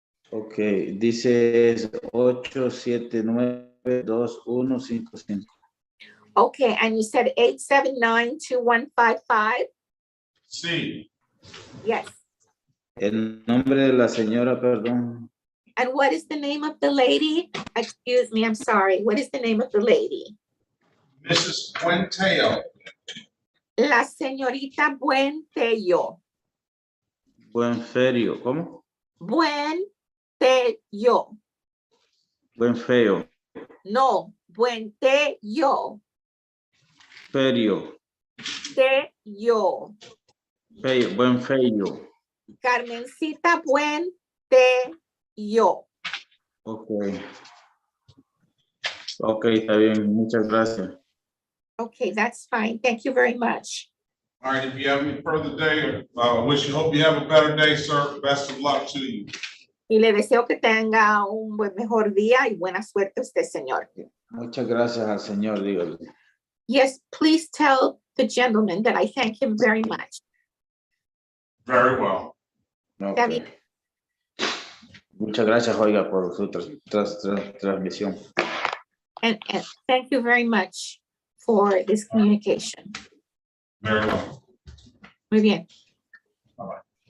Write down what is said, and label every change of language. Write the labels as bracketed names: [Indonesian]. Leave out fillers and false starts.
[Spanish] Ok, dice 879-2155. [English] Okay, and you said 879-2155? [Spanish] Sí. [English] Yes. [Spanish] El nombre de la señora, perdón. [English] And what is the name of the lady? Excuse me, I'm sorry. What is the name of the lady? Mrs. Puenteo. [Spanish] La señorita Buentello. Buenferio, ¿cómo? Buentello. Buenfeo. No, Buentello. Ferio. Tello. Feyo, Buenfeyo. Carmencita Buentello. Ok. Ok, está bien. Muchas gracias. Okay, that's fine. Thank you very much. [English] All right, if you have any further day, hope you have a better day, sir. Best of luck to you. [Spanish] Y le deseo que tenga un mejor día y buena suerte a usted, señor. Muchas gracias al Señor, dígale. [English] Yes, please tell the gentleman that I thank him very much. Very well. [Spanish] Está bien. Muchas gracias, oiga, por su transmisión. [English] And thank you very much for this communication. Very well. [Spanish] Muy bien. [English] Bye-bye.